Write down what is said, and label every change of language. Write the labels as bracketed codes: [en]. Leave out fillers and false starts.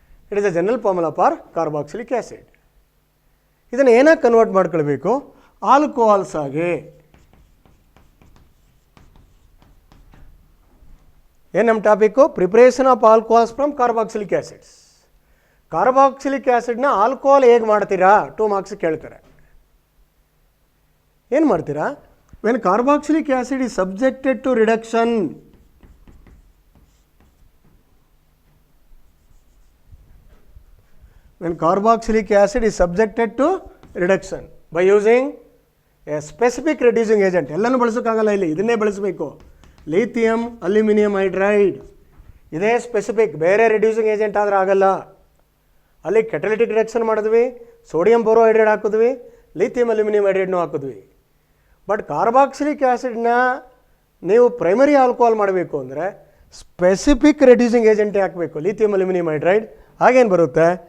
[en] It is a general formula for carboxylic acid. [kn] ಇದನ್ನು ಏನಾಗಿ convert ಮಾಡ್ಕೊಳ್ಬೇಕು? ಆಲ್ಕೋಹಾಲ್ಸ್ ಆಗಿ. ಏನು ನಮ್ಮ topic? [en] Preparation of alcohols from carboxylic acids. [kn] Carboxylic ಆ್ಯಸಿಡ್ನ alcohol ಹೇಗೆ ಮಾಡ್ತೀರಾ? 2 ಮಾರ್ಕ್ಸ್ ಕೇಳ್ತಾರೆ. ಏನು ಮಾಡ್ತೀರಾ? [en] When carboxylic acid is subjected to reduction, when carboxylic acid is subjected to reduction by using a specific reducing agent. [kn] ಎಲ್ಲನೂ ಬಳಸೋಕ್ಕಾಗಲ್ಲ, ಇಲ್ಲಿ ಇದನ್ನೇ ಬಳಸಬೇಕು. ಲಿಥಿಯಂ ಅಲ್ಯೂಮಿನಿಯಂ ಹೈಡ್ರೈಡ್ ಇದೇ ಸ್ಪೆಸಿಫಿಕ್, ಬೇರೆ ರಿಡ್ಯೂಸಿಂಗ್ ಏಜೆಂಟ್ ಆದರೆ ಆಗಲ್ಲ. ಅಲ್ಲಿ ಕೆಟಲಿಟಿಕ್ ರಿಡಕ್ಷನ್ ಮಾಡಿದ್ವಿ, ಸೋಡಿಯಂ ಬೋರೋಹೈಡ್ರೈಡ್ ಹಾಕಿದ್ವಿ, ಲಿಥಿಯಂ ಅಲ್ಯೂಮಿನಿಯಂ ಹೈಡ್ರೈಡ್ನೂ ಹಾಕಿದ್ವಿ. ಬಟ್ ಕಾರ್ಬಾಕ್ಸಿಲಿಕ್ ಆ್ಯಸಿಡ್ನ ನೀವು ಪ್ರೈಮರಿ ಆಲ್ಕೋಹಾಲ್ ಮಾಡಬೇಕು ಅಂದರೆ ಸ್ಪೆಸಿಫಿಕ್ ರೆಡ್ಯೂಸಿಂಗ್ ಏಜೆಂಟೇ ಹಾಕಬೇಕು, ಲಿಥಿಯಂ ಅಲ್ಯೂಮಿನಿಯಂ ಹೈಡ್ರೈಡ್. ಹಾಗೇನು ಬರುತ್ತೆ?